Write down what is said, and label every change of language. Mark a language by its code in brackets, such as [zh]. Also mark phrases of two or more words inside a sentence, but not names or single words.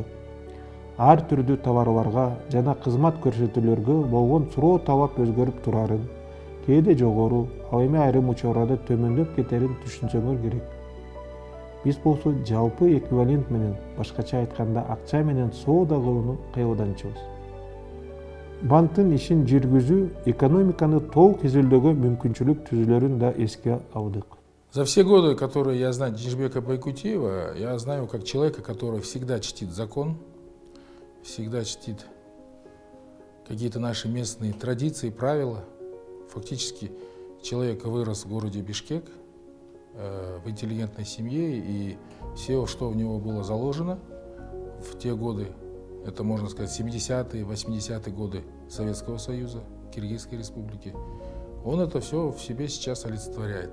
[ky] Ар түрдүү товарларга жана кызмат көрсөтүүлөргө болгон суроо талап өзгөрүп турарын, кээде жогору, ал эми айрым учурларда төмөндөп кетерин түшүнсөңөр керек. Биз болсо жалпы эквивалент менен, башкача айтканда акча менен соода кылууну кыйылданчыбыз. Банктын ишин жүргүзүү экономиканы толук изилдөөгө мүмкүнчүлүк түзүүлөрүн да эске алдык. [ru] За все годы, которые я знаю Денисбека Байкутиева, я знаю как человека, который всегда чтит закон, всегда чтит какие-то наши местные традиции, правила. Фактически человек вырос в городе Бишкек, в интеллигентной семье, и все, что в него было заложено в те годы, это, можно сказать, 70-е, 80-е годы Советского Союза, Киргизской Республики, он это все в себе сейчас олицетворяет.